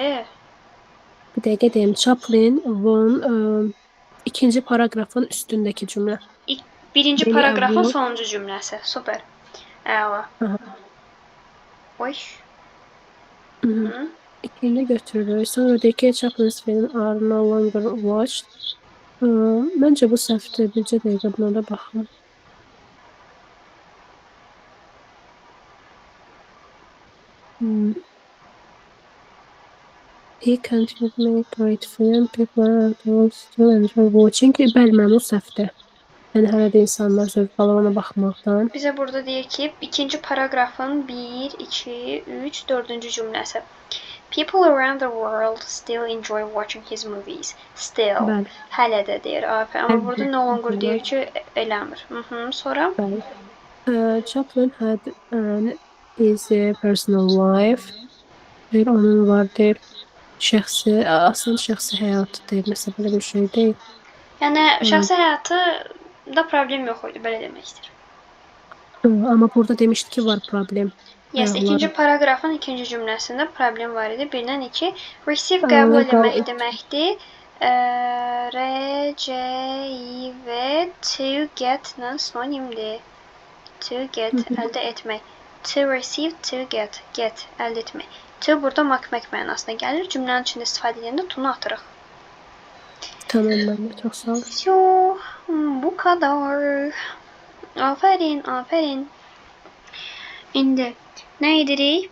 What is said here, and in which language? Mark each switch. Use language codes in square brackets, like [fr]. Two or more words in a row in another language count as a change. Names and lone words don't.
[az] bir dəqiqə deyim. Chaplin won ikinci paragrafın üstündəki cümlə. Birinci [tr] Beni [az] paragrafın [en] award. [az] sonuncu cümləsi. Super. Əla. Aha. Oy. İkini götürürük. Sonra deyir ki, [en] Chaplin's film are no longer watched. [az] Məncə bu səhvdir. Bircə dəqiqə buna da baxım. [en] He continued to make great film. People are still enjoy watching. [az] Bəli, mənim o səhvdir. Yəni hələ də insanlar zövq alır ona baxmaqdan. Bizə burada deyir ki, ikinci paragrafın 1, 2, 3, 4-cü cümləsi. [en] People around the world still enjoy watching his movies. Still. [az] Bəli. Hələ də deyir. Amma Hələ burada də. [en] no longer [az] deyir ki, eləmir. Sonra? Bəli. [en] Chaplin had an easy personal life. [az] Deyir, onun var deyir. Şəxsi, aslında şəxsi həyatı deyir. Nəsə belə bir şey deyil. Yəni şəxsi həyatı da problem yox idi, belə demək istəyir. Amma burada demişdi ki, var problem. Yes, ikinci paragrafın ikinci cümləsində problem var idi. 1-dən 2. Receive qəbul eləmək deməkdir. R-C-I-V [en] to get- [az] lə sinonimdir. [en] To get, [az] əldə etmək. [en] To receive, to get, [az] əldə etmək. To burada makmək mənasına gəlir. Cümlənin içində istifadə edəndə to-nu atırıq. Tamam, mən çox sağ ol. [tr] Yo, bu kadar. Aferin. [az] İndi nə edirik?